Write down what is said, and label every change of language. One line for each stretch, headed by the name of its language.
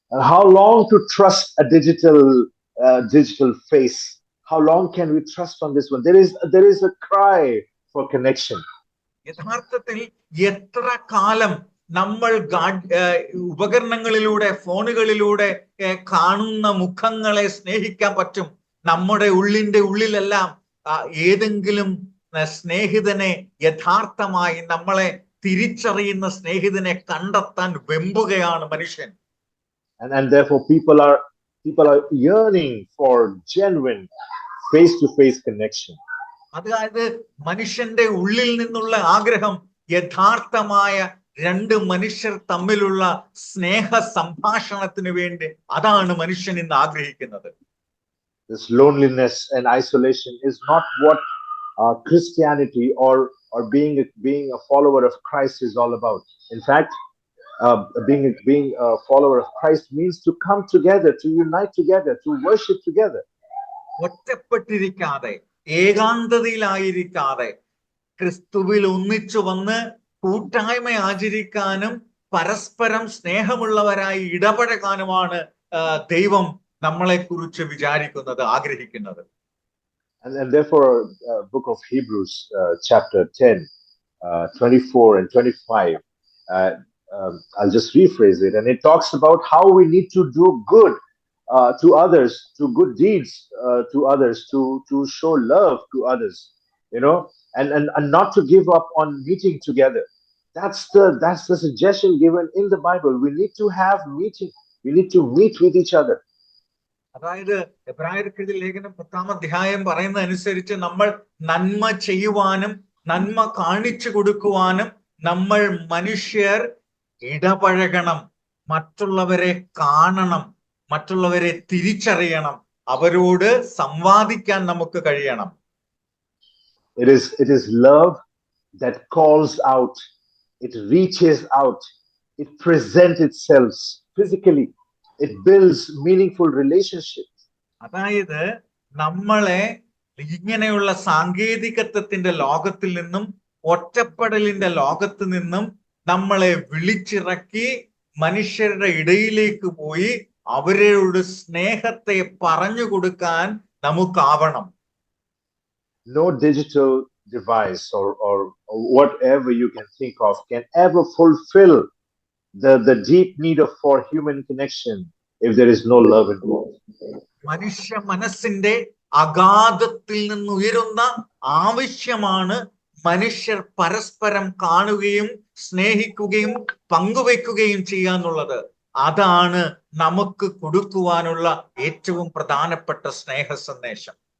English: How long to trust a digital face? How long can we trust on this one? There is a cry for connection.
Malayalam: യഥാർത്ഥത്തിൽ എത്ര കാലം നമ്മൾ ഉപകരണങ്ങളിലൂടെ, ഫോണുകളിലൂടെ കാണുന്ന മുഖങ്ങളെ സ്നേഹിക്കാൻ പറ്റും? നമ്മുടെ ഉള്ളിലെല്ലാം ഏതെങ്കിലും സ്നേഹിതനെ, യഥാർത്ഥമായി നമ്മളെ തിരിച്ചറിയുന്ന സ്നേഹിതനെ കണ്ടെത്താൻ വെമ്പുകയാണ് മനുഷ്യൻ.
English: And therefore people are yearning for genuine face-to-face connection.
Malayalam: അതായത് മനുഷ്യന്റെ ഉള്ളിൽ നിന്നുള്ള ആഗ്രഹം യഥാർത്ഥമായ രണ്ട് മനുഷ്യർ തമ്മിലുള്ള സ്നേഹ സംഭാഷണത്തിന് വേണ്ടി, അതാണ് മനുഷ്യൻ ഇന്ന് ആഗ്രഹിക്കുന്നത്.
English: This loneliness and isolation is not what Christianity or being a follower of Christ is all about. In fact, being a follower of Christ means to come together, to unite together, to worship together.
Malayalam: ഒറ്റപ്പെട്ടിരിക്കാതെ ഏകാന്തതയിലായിരിക്കാതെ ക്രിസ്തുവിൽ ഒന്നിച്ചു വന്ന് കൂട്ടായ്മ ആചരിക്കാനും പരസ്പരം സ്നേഹമുള്ളവരായി ഇടപഴകാനുമാണ് ദൈവം നമ്മളെ കുറിച്ച് വിചാരിക്കുന്നത്, ആഗ്രഹിക്കുന്നത്.
English: And therefore, book of Hebrews, chapter 10, 24 and 25, I'll just rephrase it. And it talks about how we need to do good to others, to good deeds to others, to show love to others, you know, and not to give up on meeting together. That's the suggestion given in the Bible. We need to have meeting. We need to meet with each other.
Malayalam: അതായത് എബ്രായർക്കെഴുതിയ ലേഖനം 10-ാം അധ്യായം പറയുന്ന അനുസരിച്ച് നമ്മൾ നന്മ ചെയ്യുവാനും നന്മ കാണിച്ചു കൊടുക്കുവാനും നമ്മൾ മനുഷ്യർ ഇടപഴകണം, മറ്റുള്ളവരെ കാണണം, മറ്റുള്ളവരെ തിരിച്ചറിയണം, അവരോട് സംവാദിക്കാൻ നമുക്ക് കഴിയണം.
English: It is love that calls out, it reaches out, it presents itself physically, it builds meaningful relationships.
Malayalam: അതായത് നമ്മളെ ഇങ്ങനെയുള്ള സാങ്കേതികത്വത്തിന്റെ ലോകത്തിൽ നിന്നും ഒറ്റപ്പെടലിന്റെ ലോകത്ത് നിന്നും നമ്മളെ വിളിച്ചിറക്കി മനുഷ്യരുടെ ഇടയിലേക്ക് പോയി അവരോട് സ്നേഹത്തെ പറഞ്ഞു കൊടുക്കാൻ നമുക്കാവണം.
English: No digital device or whatever you can think of can ever fulfill the deep need for human connection if there is no love involved.
Malayalam: മനുഷ്യ മനസ്സിന്റെ അഗാധത്തിൽ നിന്ന് ഉയരുന്ന ആവശ്യമാണ് മനുഷ്യർ പരസ്പരം കാണുകയും സ്നേഹിക്കുകയും പങ്കുവെക്കുകയും ചെയ്യാന്നുള്ളത്. അതാണ് നമുക്ക് കൊടുക്കുവാനുള്ള ഏറ്റവും പ്രധാനപ്പെട്ട സ്നേഹ സന്ദേശം.